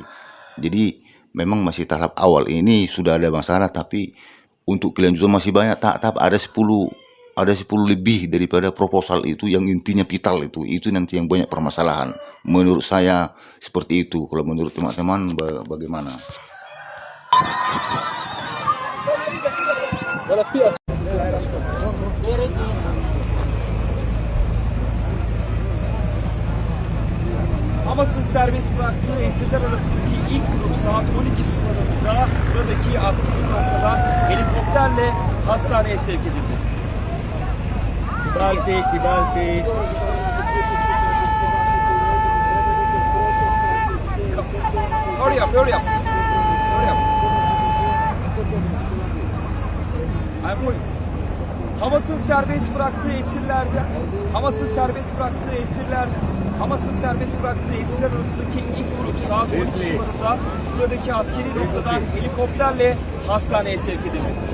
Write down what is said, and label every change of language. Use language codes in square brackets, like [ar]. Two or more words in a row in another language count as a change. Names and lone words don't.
[id] Jadi memang masih tahap awal. Ini sudah ada masalah, tapi untuk kelanjutan masih banyak. Tahap ada 10 lebih daripada proposal itu yang intinya vital itu nanti yang banyak permasalahan. Menurut saya seperti itu. Kalau menurut teman-teman bagaimana? [tr] Hamas'ın serbest bıraktığı esirler arasındaki ilk grup saat 12 sularında buradaki askeri noktadan helikopterle hastaneye sevk edildi. Kibalti. [en] Hurry up. I'm going. [tr] Hamas'ın serbest bıraktığı esirler arasındaki ilk grup saat 12 sularında buradaki askeri noktadan helikopterle hastaneye sevk edildi.